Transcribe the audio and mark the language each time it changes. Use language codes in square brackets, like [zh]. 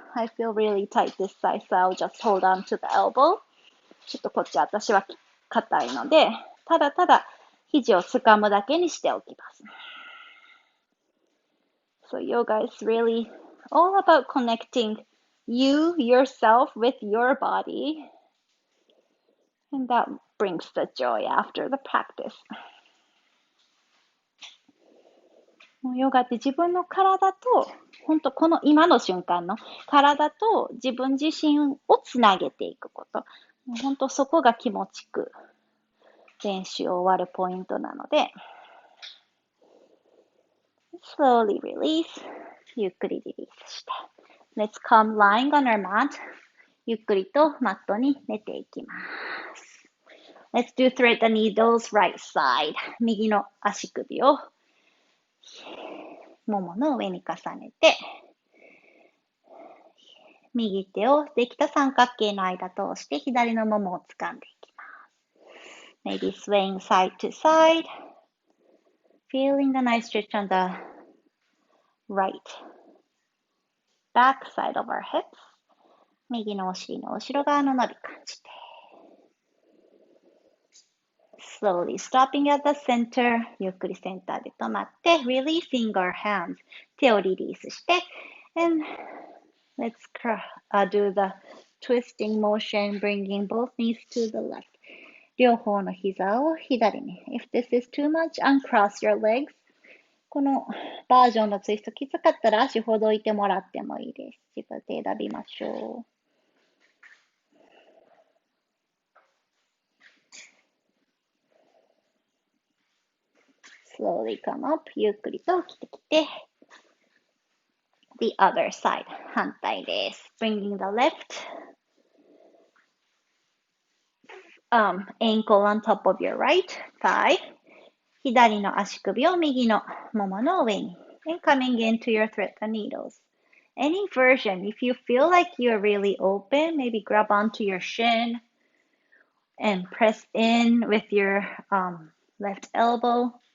[en] I feel really tight this side, so I'll just hold on to the elbow. [ja] ちょっとこっち私は硬いので、ただただ肘を掴むだけにしておきます。 [en] So yoga is really all about connecting yourself with your body. And that brings the joy after the practice. [ja] ヨガって自分の体と、本当この今の瞬間の体と自分自身をつなげていくこと。本当そこが気持ちく練習を終わるポイントなので、 [en] slowly release. [ja] ゆっくりリリースして。 [en] Let's come lying on our mat. [ja] ゆっくりとマットに寝ていきます。 [en] Let's do thread the needles right side. [ja] 右の足首をももの上に重ねて、右手をできた三角形の間通して左のももを掴んでいきます。 [en] Maybe swaying side to side. Feeling the nice stretch on the right back side of our hips. [ja] 右のお尻の後ろ側の伸び感じて。 [en] Slowly stopping at the center. [ja] ゆっくりセンターで止まって、 [en] releasing our hands. [ja] 手をリリースして、 [en] and let's do the twisting motion, bringing both knees to the left. [ja] 両方の膝を左に。 [en] If this is too much, uncross your legs. [ja] このバージョンのツイストきつかったら足ほどいてもらってもいいです。自分で選びましょう。 [en] Slowly come up. [ja] ゆっくりと来てきて。 [en] The other side. [ja] 反対です。 [en] Bringing the left ankle on top of your right thigh. [ja] 左の足首を右のももの上に。 [en] And coming into your thread the needles. Any version, if you feel like you're really open, maybe grab onto your shin and press in with your left elbow.